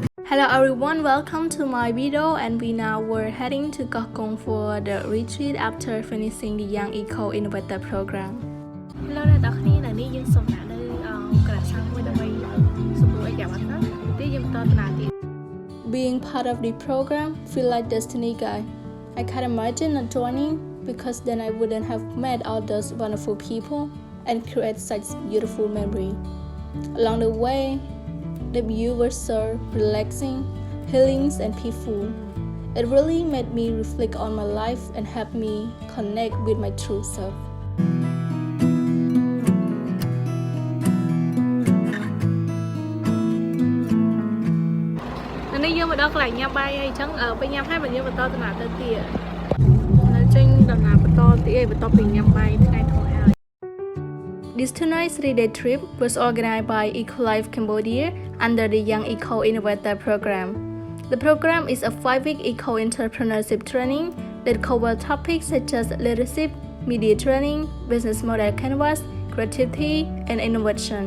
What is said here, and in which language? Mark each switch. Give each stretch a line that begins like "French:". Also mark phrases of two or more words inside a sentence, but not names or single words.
English: Hello everyone, welcome to my video, and we now were heading to Gokong for the retreat after finishing the Young Eco Innovator Program.
Khmer: Hello អ្នកទាំងគ្នានៅនេះយើងសូមដាក់នៅក្រាសាំងមួយដើម្បីសម្រួលឲ្យយ៉ាងម៉េចទៅយើងបន្តដំណើរទៀត
English: Being part of the program feel like destiny guy. I can't imagine not joining because then I wouldn't have met all those wonderful people and create such beautiful memory. Along the way, the view was so relaxing, healing and peaceful. It really made me reflect on my life and helped me connect with my true self.
Khmer: នេះយើងមកដល់កន្លែងញ៉ាំបាយហើយអញ្ចឹងពេលញ៉ាំហើយយើងបន្តដំណើរទៅទៀតនៅចេញដំណើរបន្តទៀតឯងបន្ទាប់ពីញ៉ាំបាយថ្ងៃធំហើយ
English: This 2-night 3-day trip was organized by Eco Life Cambodia under the Young Eco Innovator Program. The program is a 5-week eco entrepreneurship training that covers topics such as leadership, media training, business model canvas, creativity, and innovation.